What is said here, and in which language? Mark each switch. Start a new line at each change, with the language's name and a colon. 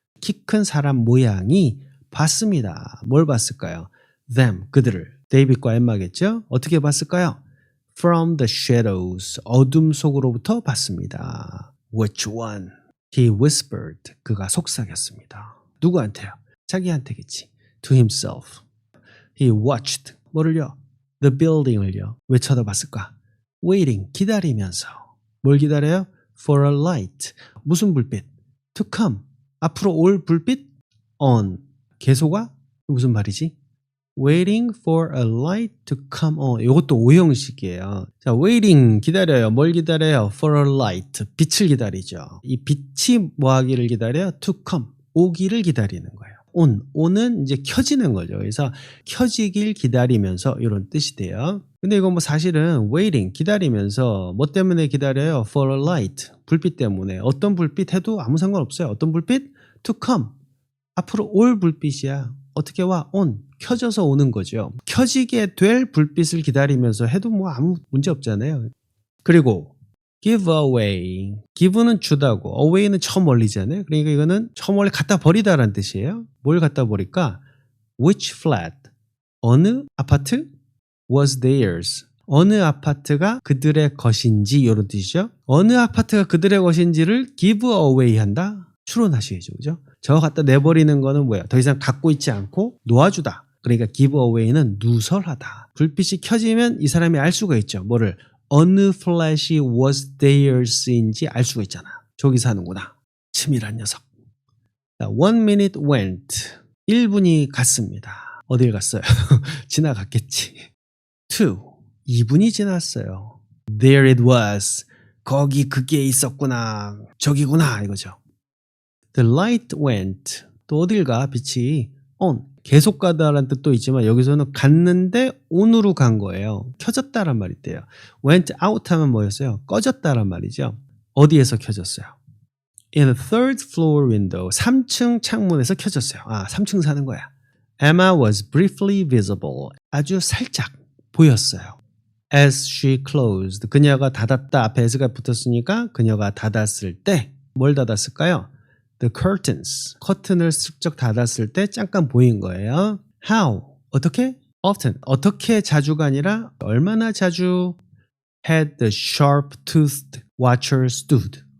Korean: 키 큰 사람 모양이 봤습니다. 뭘 봤을까요?
English: them,
Korean: 그들을. 데이빗과 엠마겠죠? 어떻게 봤을까요?
English: From the shadows,
Korean: 어둠 속으로부터 봤습니다.
English: Which one? He whispered,
Korean: 그가 속삭였습니다. 누구한테요? 자기한테겠지.
English: To himself. He watched,
Korean: 뭐를요?
English: The building을요.
Korean: 왜 쳐다봤을까?
English: Waiting,
Korean: 기다리면서. 뭘 기다려요?
English: For a light.
Korean: 무슨 불빛?
English: To come.
Korean: 앞으로 올 불빛?
English: On.
Korean: 계속아? 무슨 말이지?
English: Waiting for a light to come on.
Korean: 이것도 오형식이에요. 자, waiting 기다려요. 뭘 기다려요?
English: For a light.
Korean: 빛을 기다리죠. 이 빛이 뭐 하기를 기다려요?
English: To come.
Korean: 오기를 기다리는 거예요. on은 이제 켜지는 거죠. 그래서 켜지길 기다리면서 이런 뜻이 돼요. 근데 이건 뭐 사실은 waiting 기다리면서 뭐 때문에 기다려요?
English: For a light.
Korean: 불빛 때문에. 어떤 불빛 해도 아무 상관없어요. 어떤 불빛?
English: To come.
Korean: 앞으로 올 불빛이야. 어떻게 와? on. 켜져서 오는 거죠. 켜지게 될 불빛을 기다리면서 해도 뭐 아무 문제 없잖아요. 그리고
English: give away.
Korean: give는 주다고, away는 저 멀리잖아요. 그러니까 이거는 저 멀리 갖다 버리다라는 뜻이에요. 뭘 갖다 버릴까?
English: Which flat?
Korean: 어느 아파트?
English: Was theirs.
Korean: 어느 아파트가 그들의 것인지 이런 뜻이죠. 어느 아파트가 그들의 것인지를 give away 한다? 추론하셔야죠. 그죠? 저 갖다 내버리는 거는 뭐예요? 더 이상 갖고 있지 않고 놓아주다. 그러니까 give away는 누설하다. 불빛이 켜지면 이 사람이 알 수가 있죠. 뭐를? 어느 플래시
English: was theirs
Korean: 인지 알 수가 있잖아. 저기 사는구나. 치밀한 녀석.
English: One minute went.
Korean: 1분이 갔습니다. 어딜 갔어요? 지나갔겠지. 2분이 지났어요.
English: There it was.
Korean: 거기 그게 있었구나. 저기구나 이거죠.
English: The light went.
Korean: 또 어딜 가? 빛이 on. 계속 가다라는 뜻도 있지만 여기서는 갔는데 on으로 간 거예요. 켜졌다란 말이 있대요. went out 하면 뭐였어요? 꺼졌다란 말이죠. 어디에서 켜졌어요?
English: In the third floor window.
Korean: 3층 창문에서 켜졌어요. 3층 사는 거야.
English: Emma was briefly visible.
Korean: 아주 살짝 보였어요.
English: As she closed.
Korean: 그녀가 닫았다. 앞에 as가 붙었으니까 그녀가 닫았을 때 뭘 닫았을까요?
English: The curtains.
Korean: 커튼을 슬쩍 닫았을 때 잠깐 보인 거예요.
English: How?
Korean: 어떻게?
English: Often.
Korean: 어떻게 자주가 아니라 얼마나 자주
English: had the sharp-toothed watcher stood.